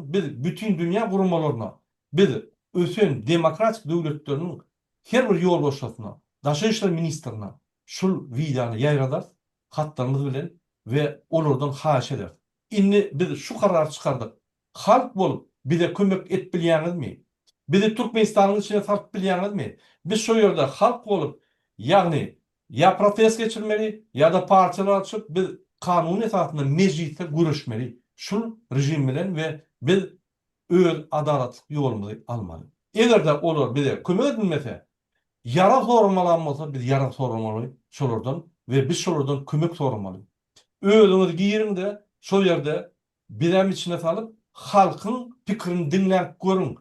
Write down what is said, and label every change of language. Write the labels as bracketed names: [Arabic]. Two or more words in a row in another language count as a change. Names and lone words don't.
[Turkmen] Biz bütün dünýä gurulmalaryna, biz ösen demokratik döwletleriniň her bir ýolbaşçysyna, Daşary işler ministrine şul videony ýaýradar, hatlarymyz bilen we olardan haýyş eder. Indi biz şu karar çıkardık. Halk bolup bize kömek et bilýäňizmi? Bizi Türkmenistanyň içine tartyp bilýäňizmi? Biz şu ýerde halk bolup, ýagny ya protest geçirmeli ya da partiler açıp biz kanun esasında mecliste görüşmeli. Şul rejim bilen ve biz öz adalet ýolumuzy almaly. Egerde olar bize kömek edilmese, yara sormalanmasa biz yara sormaly şolardan ve biz şolardan kömek sormaly. Özüňiz giýirin-de şol ýerde bilen içine salyp halkyň pikirini dinläp görüň.